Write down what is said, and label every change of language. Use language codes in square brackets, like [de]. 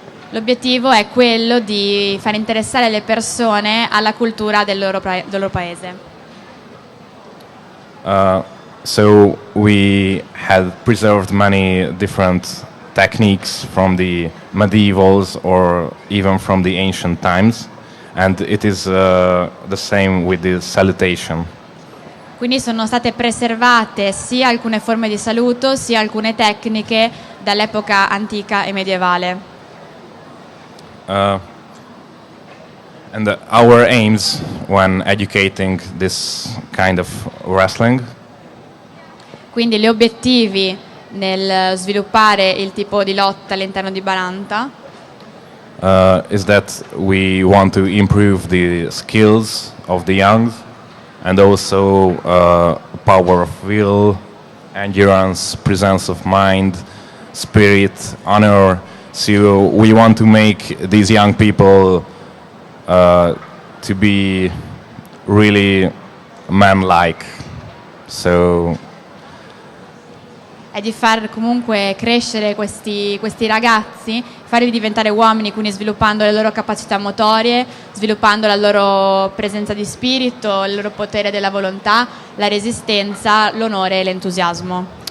[it] L'obiettivo è quello di far interessare le persone alla cultura del loro paese. [en] So we had preserved many different techniques from the medievals or even from the ancient times, and it is the same with the salutation. [it] Quindi sono state preservate sia alcune forme di saluto sia alcune tecniche dall'epoca antica e medievale. [en] And our aims when educating this kind of wrestling [it] Quindi gli obiettivi nel sviluppare il tipo di lotta all'interno di Baranta [en] is that we want to improve the skills of the young and also power of will, endurance, presence of mind, spirit, honor. So we want to make these young people to be really man-like. So [it] è di far comunque crescere questi ragazzi, farli diventare uomini, quindi sviluppando le loro capacità motorie, sviluppando la loro presenza di spirito, il loro potere della volontà, la resistenza, l'onore e l'entusiasmo.